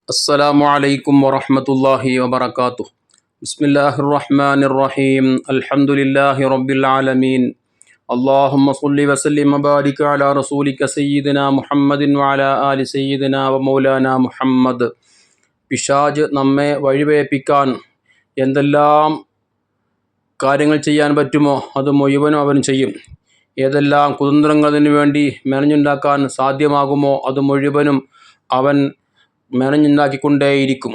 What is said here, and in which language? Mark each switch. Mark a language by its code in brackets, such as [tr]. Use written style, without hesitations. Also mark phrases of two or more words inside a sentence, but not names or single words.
[ar] السلام عليكم ورحمة الله وبركاته. بسم الله الرحمن الرحيم. الحمد لله رب العالمين. اللهم صل وسلم وبارك على رسولك سيدنا محمد وعلى آل سيدنا ومولانا മുഹമ്മദ്. [ml] പിശാച് നമ്മെ വഴിവേപ്പിക്കാൻ എന്തെല്ലാം കാര്യങ്ങൾ ചെയ്യാൻ പറ്റുമോ അത് മുഴുവനും അവൻ ചെയ്യും. ഏതെല്ലാം കുതന്ത്രങ്ങളിനു വേണ്ടി മെനഞ്ഞുണ്ടാക്കാൻ സാധ്യമാകുമോ അത് മുഴുവനും അവൻ മെനഞ്ഞുണ്ടാക്കിക്കൊണ്ടേയിരിക്കും.